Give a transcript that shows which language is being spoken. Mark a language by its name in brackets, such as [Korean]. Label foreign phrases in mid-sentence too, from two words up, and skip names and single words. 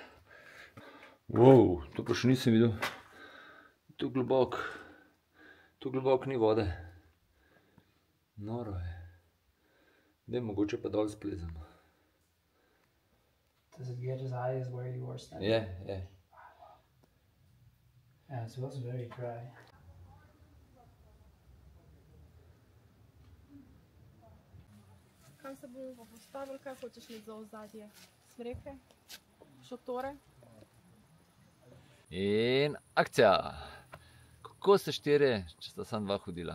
[Slovenian] Wow, to pa še nisem videl. Tu globok ni vode. Noro je. Daj, mogoče pa dol splezem. [English] Does it get as high as where you were standing? [Slovenian] Je. [English] Yeah, it was very dry. [Slovenian] Kam se bomo pa postavili, kaj hočeš imeti za ozadje? Smreke? Šotore? In akcija. Kako ste štirje, če sta samo dva hodila?